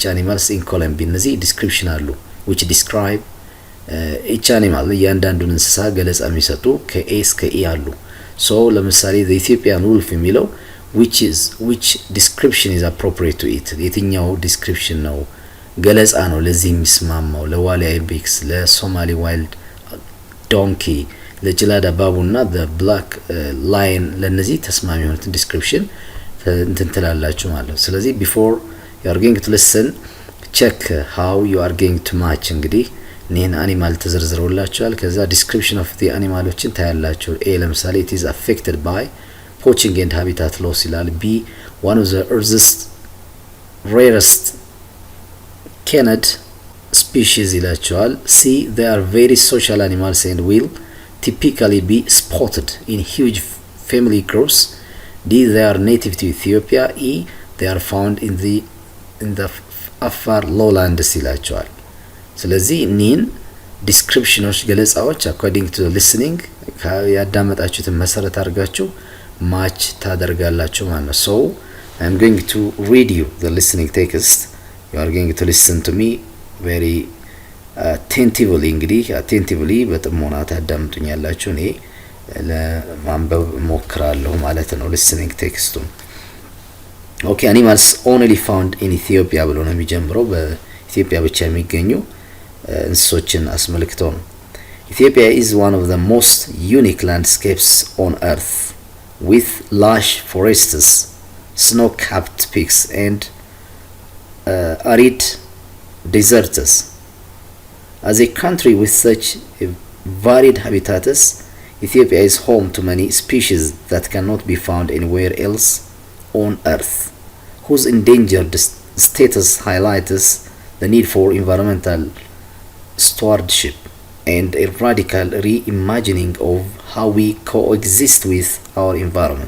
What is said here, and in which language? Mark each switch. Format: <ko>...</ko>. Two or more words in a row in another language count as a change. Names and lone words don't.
<en>animals in column B እነዚህ description አሉ which describe each animal</en> <am>እያንዳንዱን እንስሳ ገለጻ የሚሰጡ ከA እስከ E አሉ</am> <en>so ለምሳሌ the Ethiopian wolf</en> <am>የሚለው</am> <en>which description is appropriate to it</en> <am>የትኛው description ነው ገለጻ ነው ለዚህ የሚስማማው ለዋሊያ ኢቤክስ ለሶማሊ ዋይልድ</am> <en>ዶንኪ ለጅላዳ ባቡና the black lion</en> <am>ለነዚህ ተስማሚ የሆነ</am> <en>description</en> <am>እንትን ትላላችሁ ማለት ነው ስለዚህ</am> <en>before you are going to listen check how you are going to match</en> <am>እንግዲህ እነዚህን አኒማል ተዘርዝረውላችኋል ከዛ</am> <en>description of the animaloችን ታያላችሁ A ለምሳሌ it is affected by poaching and habitat loss ይላል B one of the earth's rarest canid species ይላቸዋል C they are very social animals and will typically be spotted in huge family groups D they are native to Ethiopia E they are found in the Afar lowlands</en> <am>ይላቸዋል ስለዚህ እኒህን ዲስክሪፕሽኖች ገለጻዎች</am> <en>according to the listening</en> <am>ያዳመጣችሁትን መሰረት አድርጋችሁ ማች ታደርጋላችሁ ማለት ነው</am> <en>so I'm going to read you the listening text you are going to listen to me very attentively እንግዲህ attentively</en> <am>በጥሞና ታዳምጡኛላችሁ እኔ ለማንበብ ሞክራለሁ ማለት ነው</am> <en>listening text okay animals only found in Ethiopia</en> <am>ብሎ ነው የሚጀምረው በኢትዮጵያ ብቻ የሚገኙ እንስሶችን አስመልክቶ ነው</am> <en>Ethiopia is one of the most unique landscapes on earth with lush forests snow-capped peaks and arid deserts as a country with such varied habitats Ethiopia is home to many species that cannot be found anywhere else on earth whose endangered status highlights the need for environmental stewardship and a radical reimagining of how we coexist with our environment.</en>